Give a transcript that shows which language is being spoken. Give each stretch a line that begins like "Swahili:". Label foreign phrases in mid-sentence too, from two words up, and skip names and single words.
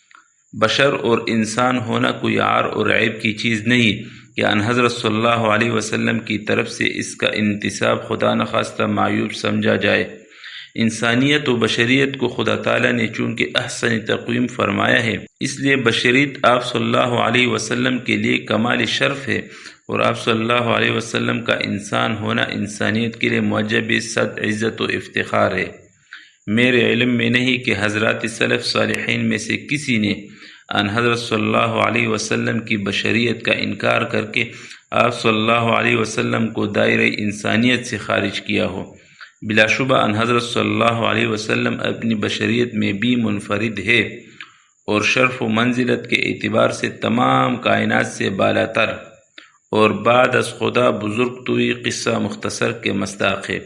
Urdu: بشر اور انسان ہونا کوئی عار اور عیب کی چیز نہیں کہ ان حضرت
Arabic: صلی اللہ علیہ وسلم
Urdu: کی طرف سے اس کا انتساب خدا نخواستہ معیوب سمجھا جائے۔ انسانیت و بشریت کو خدا تعالیٰ نے چونکہ
Arabic: احسن تقویم
Urdu: فرمایا ہے، اس لیے بشریت آپ
Arabic: صلی اللہ علیہ وسلم
Urdu: کے لیے کمال شرف ہے، اور آپ
Arabic: صلی اللہ علیہ وسلم
Urdu: کا انسان ہونا انسانیت کے لیے موجب صد عزت و افتخار ہے۔ میرے علم میں نہیں کہ حضرات سلف صالحین میں سے کسی نے ان حضرت
Arabic: صلی اللہ علیہ وسلم
Urdu: کی بشریت کا انکار کر کے آپ
Arabic: صلی اللہ علیہ وسلم
Urdu: کو دائرہ انسانیت سے خارج کیا ہو۔ بلا شبہ ان حضرت
Arabic: صلی اللہ علیہ وسلم
Urdu: اپنی بشریت میں بھی منفرد ہے اور شرف و منزلت کے اعتبار سے تمام کائنات سے بالا تر اور
Persian: بعد از خدا بزرگ توئی قصہ مختصر
Urdu: کے مصداق ہے۔